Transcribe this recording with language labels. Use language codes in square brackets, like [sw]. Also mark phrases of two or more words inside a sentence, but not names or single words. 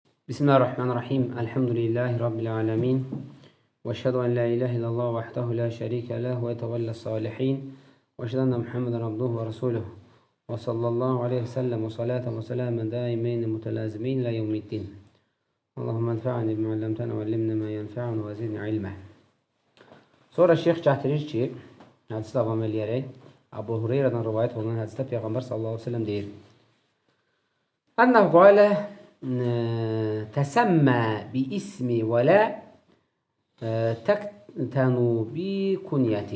[ar] بسم الله الرحمن الرحيم. الحمد لله رب العالمين. وأشهد أن لا إله إلا الله وحده لا شريك له وتولى الصالحين. وأشهد أن محمدا عبده ورسوله. وصلى الله عليه وسلم وصلاة وسلاما دائمين متلازمين إلى يوم الدين. اللهم انفعني بما علمتنا وعلمنا ما ينفعنا وزدني علما. [az] Sonra şeyh gətirir ki, hədisi davam eləyərək, Abu Hureyradan rivayət olunan hədisdə Peyğəmbər [ar] صلى الله عليه وسلم [az] deyir: [ar] أنه قال تسموا باسمي ولا تكتنوا بكنيتي.